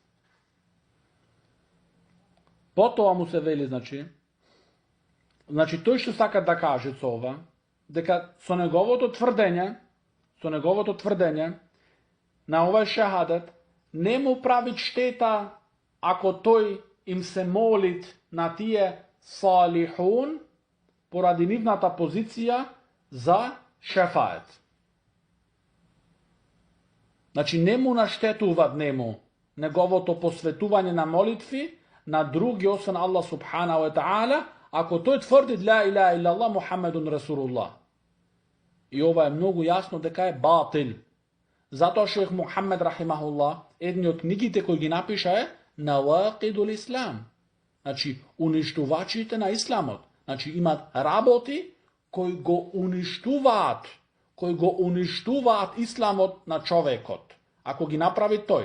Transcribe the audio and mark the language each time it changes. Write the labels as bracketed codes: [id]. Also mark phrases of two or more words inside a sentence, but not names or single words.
[mk] Потоа му се вели, значи тој што сака да каже со ова, дека со неговото тврдење на овај шахадат не му прави штета ако тој им се молит на тие салихун поради нивната позиција за шефает. Значи не му наштетуваат неговото посветување на молитви на други освен [ar] الله سبحانه وتعالى, [mk] ако тој тврди [ar] لا إله إلا الله محمد رسول الله. [mk] И ова е многу јасно дека е батил. Затоа шех Мухаммед рахимахуллах, едни од книгите кои ги напиша е Навақидул Ислам. Значи уништувачите на исламот. Значи имат работи кои го уништуваат исламот на човекот, ако ги направи тој.